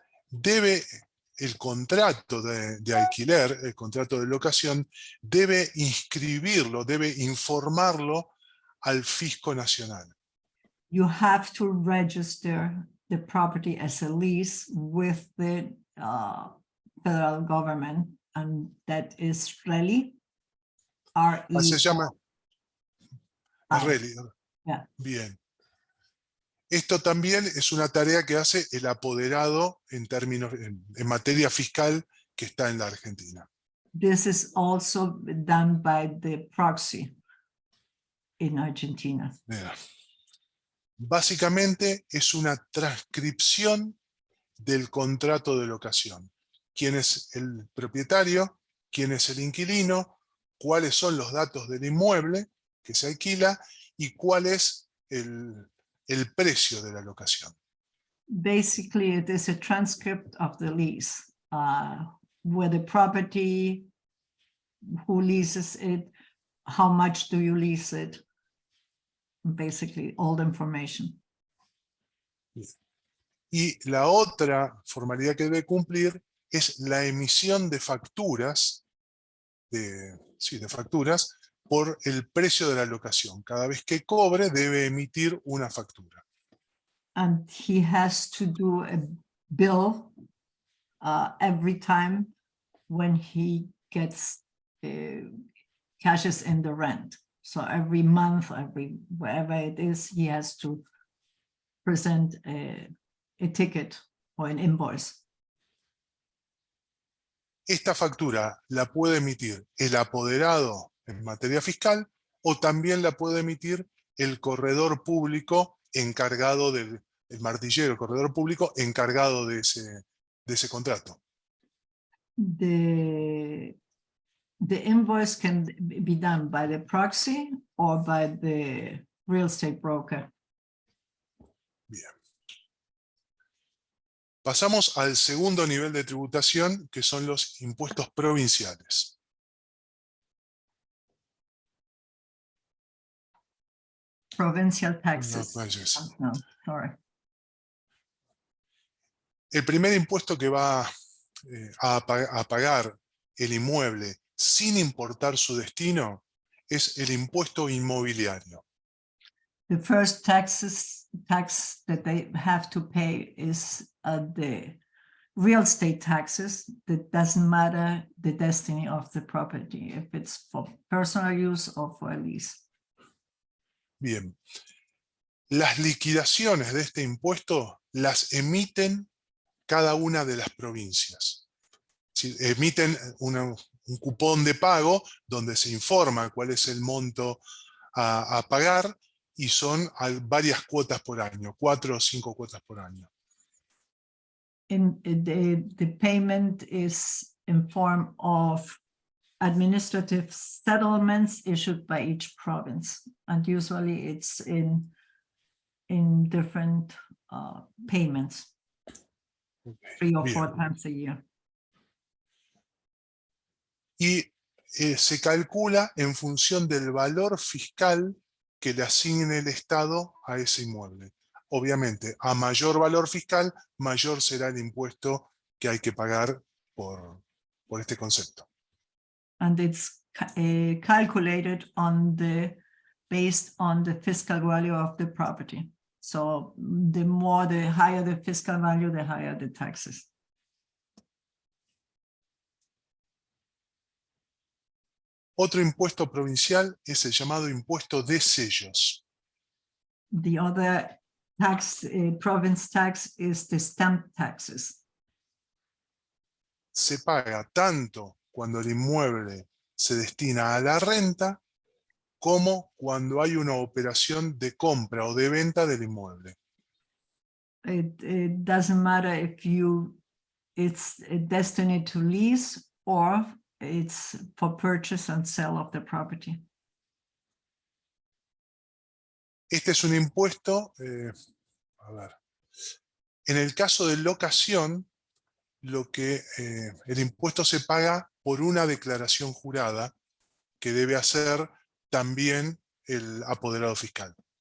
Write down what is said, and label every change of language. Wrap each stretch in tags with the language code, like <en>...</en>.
<es>Debe el contrato de alquiler, el contrato de locación, debe inscribirlo, debe informarlo al fisco nacional.</es> <en>You have to register the property as a lease with the federal government, and that is RELI.</en> <es>Se llama RELI.</es> <en>Yeah.</en> <es>Bien. Esto también es una tarea que hace el apoderado en materia fiscal que está en la Argentina.</es> <en>This is also done by the proxy in Argentina.</en> <es>Mira. Básicamente es una transcripción del contrato de locación. ¿Quién es el propietario? ¿Quién es el inquilino? ¿Cuáles son los datos del inmueble que se alquila? ¿Y cuál es el precio de la locación?</es> <en>Basically, it is a transcript of the lease, where the property, who leases it, how much do you lease it, basically all the information.</en> <es>Y la otra formalidad que debe cumplir es la emisión de facturas, de facturas por el precio de la locación. Cada vez que cobre debe emitir una factura.</es> <en>And he has to do a bill every time when he gets cashes in the rent. So every month, wherever it is, he has to present a ticket or an invoice.</en> <es>Esta factura la puede emitir el apoderado en materia fiscal o también la puede emitir el corredor público encargado el martillero, el corredor público encargado de ese contrato.</es> <en>The invoice can be done by the proxy or by the real estate broker.</en> <es>Bien. Pasamos al segundo nivel de tributación, que son los impuestos provinciales.</es> <en>Provincial taxes.</en> <es>No, pues,</es> <en>No, sorry.</en> <es>el primer impuesto que va a pagar el inmueble sin importar su destino es el impuesto inmobiliario.</es> <en>The first tax that they have to pay is the real estate taxes. That doesn't matter the destiny of the property, if it's for personal use or for a lease.</en> <es>Bien. Las liquidaciones de este impuesto las emiten cada una de las provincias. ¿Sí? Emiten un cupón de pago donde se informa cuál es el monto a pagar y son varias cuotas por año, 4 o 5 cuotas por año.</es> <en>The payment is in form of administrative settlements issued by each province, and usually it's in different payments, 3 or 4 times a year.</en> <es>Y se calcula en función del valor fiscal que le asigne el Estado a ese inmueble. Obviamente, a mayor valor fiscal, mayor será el impuesto que hay que pagar por este concepto.</es> <en>And it's calculated based on the fiscal value of the property. So the higher the fiscal value, the higher the taxes.</en> <es>Otro impuesto provincial es el llamado impuesto de sellos.</es> <en>The other tax, province tax, is the stamp taxes.</en> <es>Se paga tanto cuando el inmueble se destina a la renta como cuando hay una operación de compra o de venta del inmueble.</es> <en>It doesn't matter if it's destined to lease or it's for purchase and sale of the property.</en> <es>Este es un impuesto, a ver, en el caso de locación, el impuesto se paga por una declaración jurada que debe hacer también el apoderado fiscal.</es>